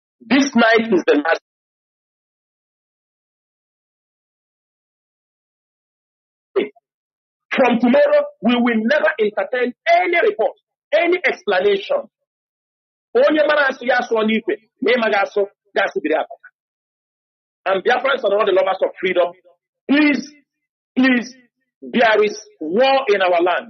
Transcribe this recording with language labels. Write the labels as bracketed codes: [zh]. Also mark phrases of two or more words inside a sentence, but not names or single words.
[en] This night is the last. From tomorrow, we will never entertain any report, any explanation. [ig] Onye mara asụ ya asụọ n'ikwe, ma ịma ga-asụ ga-asụbiri akwa. [en] And Biafrans and all the lovers of freedom, please, there is war in our land.